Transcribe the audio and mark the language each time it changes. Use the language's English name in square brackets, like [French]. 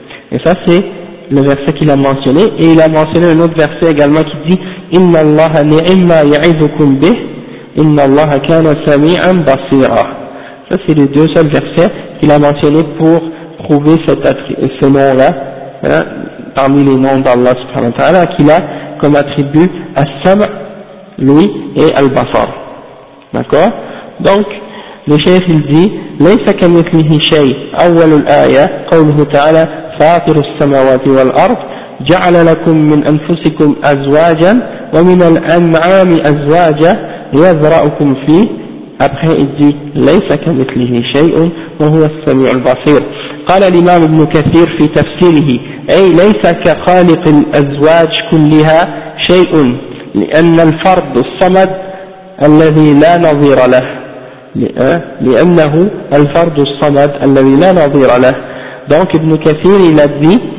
[French] Et ça c'est le verset qu'il a mentionné, et il a mentionné un autre verset également qui dit [Arabic] إن الله نعم يعظكم به إن الله كان سميعا بصيرا. [French] Ça c'est les deux seuls versets qu'il a mentionné pour prouver ce nom-là, parmi les noms d'Allah subhanahu wa ta'ala qu'il a comme attribut As-Sam' lui et Al-Basar. D'accord? Donc le cheikh il dit [Arabic] ليس كمثله شيء أول الآية قوله تعالى فاطر السماوات والأرض جعل لكم من أنفسكم أزواجا ومن الأنعام أزواجا يذرأكم فيه [French] Après il dit [Arabic] laisa kamithlihi shay'un wa huwa as-sami'ul basir. قال الإمام ابن كثير في تفسيره أي ليس كخالق الأزواج كلها شيء لأن الفرد الصمد الذي لا نظير له لأنه الفرد الصمد الذي لا نظير له [French] donc [Arabic] ابن كثير [French] il a dit